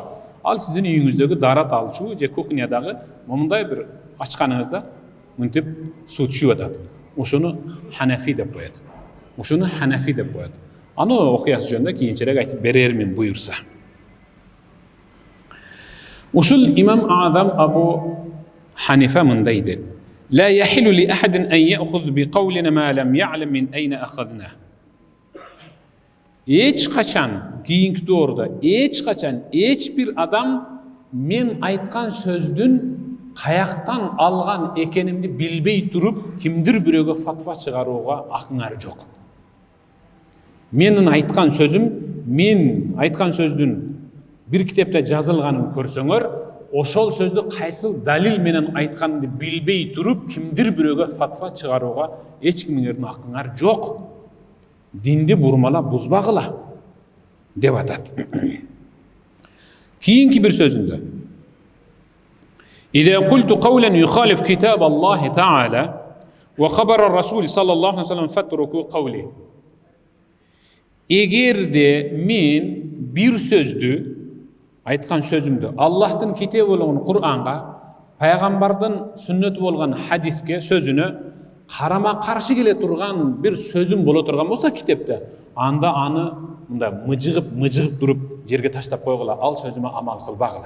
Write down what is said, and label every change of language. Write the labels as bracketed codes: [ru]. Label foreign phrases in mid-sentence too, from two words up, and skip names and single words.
[ky] Ал сиздин үйүңүздөгү дарат алчу же кухнядагы момундай бир ачканыңызда мынтип суу түшүп атат. Ошону Ханафи деп коет. Аны окуясы жөнүндө кийинчерээк айтып берермин буюрса. Ушул имам Адам Абу Ханифа мындай дейт. [ar] لا يحل لأحد أن يأخذ بقولنا ما لم يعلم من أين أخذنا. [ky] Эч качан кийинки доордо эч бир адам мен айткан сөздүн каяктан алган экенимди билбей туруп кимдир бирөөгө фатва чыгарууга акыңар жок. Менин айткан сөздүн бир китепте жазылганын көрсөңөр, ошол сөздү кайсыл далил менен айтканды билбей туруп кимдир бирөөгө фатва чыгарууга эч кимиңердин акыңар жок. Динди бурмалап бузбагыла деп атат. Кийинки бир сөзүндө [ar] إذا قلت قولا يخالف كتاب الله تعالى وخبر الرسول صلى الله عليه وسلم فاتركوا قولي. [ky] Эгерде мен бир сөздү, айткан сөзүмдү Аллахтын китеби болгон Кур'анга, пайгамбардын сүннөтү болгон хадиске, сөзүнө карама каршы келе турган бир сөзүм боло турган болсо китепте, анда аны мындай мыжыгып туруп жерге таштап койгула, ал сөзүмө амал кылбагыла.